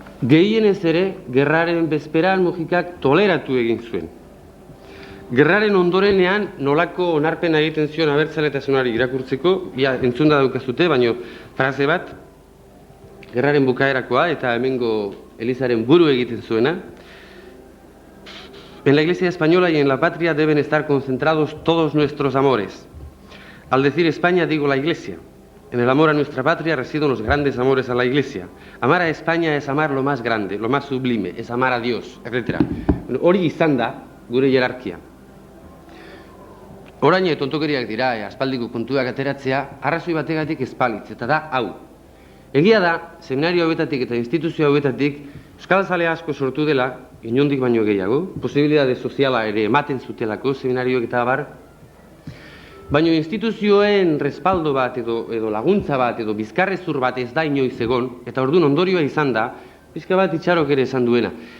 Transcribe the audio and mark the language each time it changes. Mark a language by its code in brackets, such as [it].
[eu] Gehienez ere, gerraren bezperan Mujikak toleratu egin zuen. Gerraren ondorenean nolako onarpena egiten zion abertzaletasunari irakurtzeko, entzunda daukazute, baino frase bat, gerraren bukaerakoa eta hemengo Elizaren buru egiten zuena. [es] En la Iglesia española y en la patria deben estar concentrados todos nuestros amores. Al decir España digo la Iglesia. En el amor a nuestra patria residen los grandes amores a la Iglesia. Amar a España es amar lo más grande, lo más sublime, es amar a Dios, etc. [eu] Hori izan da gure jerarkia. Orain tontokeriak dira, aspaldiko kontuak ateratzea, arrazoi bategatik espalitz, eta da hau. Egia da, seminario hauetatik eta instituzio hauetatik, euskaltzale asko sortu dela, inondik baino gehiago, posibilitate soziala ere ematen zutelako seminarioek eta abar, baina instituzioen respaldo bat edo laguntza bat edo bizkarrezur bat ez da inoiz egon, eta orduan ondorioa izan da, pixka bat itxarok ere esan duena.